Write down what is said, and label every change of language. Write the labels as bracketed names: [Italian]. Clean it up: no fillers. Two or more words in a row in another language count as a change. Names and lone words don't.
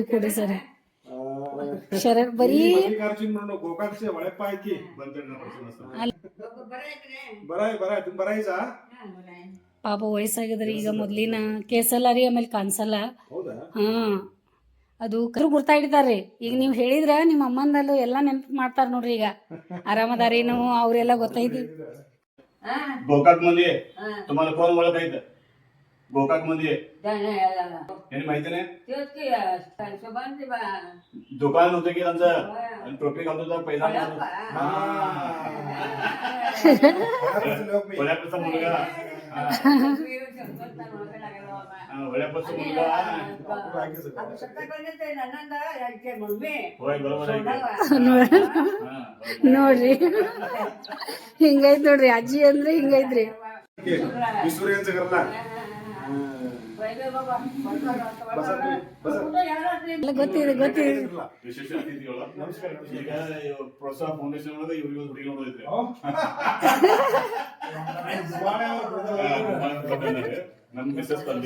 [Kannada] ಕೊಡ್ರಿ ಸರ್. ಶರತ್ ಬರೀ ಪಾಪ ವಯಸ್ಸಾಗಿದ್ರಿ ಈಗ. ಮೊದ್ಲಿನ ಕೇಸಲ್ಲ ರೀ, ಆಮೇಲೆ ಕಾಣಿಸಲ್ಲ. ಹಾಂ, ಅದು ಗುರ್ತಾ ಹಿಡಿತಾರ್ರಿ. ಈಗ ನೀವು ಹೇಳಿದ್ರ ನಿಮ್ಮ ಅಮ್ಮಂದಲ್ಲೂ ಎಲ್ಲ ನೆನಪು ಮಾಡ್ತಾರ ನೋಡ್ರಿ. ಈಗ ಆರಾಮದಾರೇನು ಅವರೆಲ್ಲ ಗೊತ್ತೈತಿ. [Marathi] गोकाक मध्ये तुम्हाला कोण ओळखायचं? गोकाक मध्ये यांनी माहिती नाही. दुकान होतं की त्यांचं, आणि टोपी घालतो तर पैसा वड्यापासून मुलगा, वड्यापासून मुलगा. होय बरोबर आहे. [Kannada] ನೋಡ್ರಿ ಹಿಂಗೈತ್ ನೋಡ್ರಿ, ಅಜ್ಜಿ ಅಂದ್ರೆ ಹಿಂಗೈತ್ರಿ. [Marathi] विसुऱ्यांचं घरला [Kannada] ಗೊತ್ತಿದೆ ಗೊತ್ತಿದೆ. ವಿಶೇಷ ಅತಿಥಿಗಳು ಈಗ ಪ್ರೋತ್ಸಾಹ ಫೌಂಡೇಶನ್ ಒಳಗೆ ಇವ್ರಿಗೆ ಹುಡುಗಿ ನೋಡೋದೈತ್ರಿ. ನಮ್ಮ ಮಿಸಸ್ ತಂದೆ